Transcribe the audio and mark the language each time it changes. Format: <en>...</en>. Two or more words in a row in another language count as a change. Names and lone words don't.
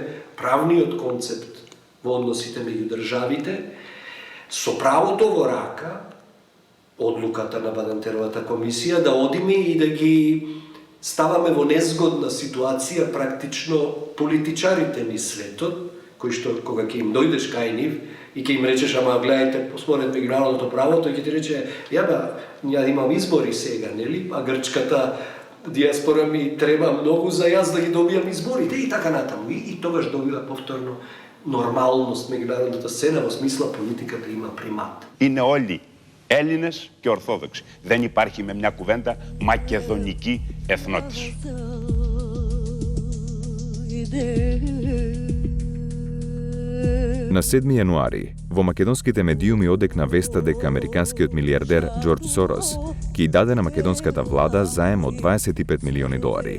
<mk>правниот концепт во односите меѓу државите, со правото во рака, одлуката на Бадинтеровата комисија, да одиме и да ги ставаме во незгодна ситуација практично политичарите низ светот кога ќе им дојдеш кај нив и ќе им речеш, ама гледајте, според меѓународното право, тој ќе ти рече, ја имам избори сега, нели? А грчката диаспора ми треба многу за јас да ги добијам изборите и така натаму. И тогаш добива повторно нормалност меѓународната сцена, во смисла политиката има примат.</mk> <el>Είναι όλοι Έλληνες και Ορθόδοξοι. Δεν υπάρχει με μια κουβέντα μακεδονική εθνότης.</el> <mk>На 7 јануари, во македонските медиуми одекна веста дека американскиот милиардер Џорџ Сорос ќе даде на македонската влада заем од 25 милиони долари.</mk>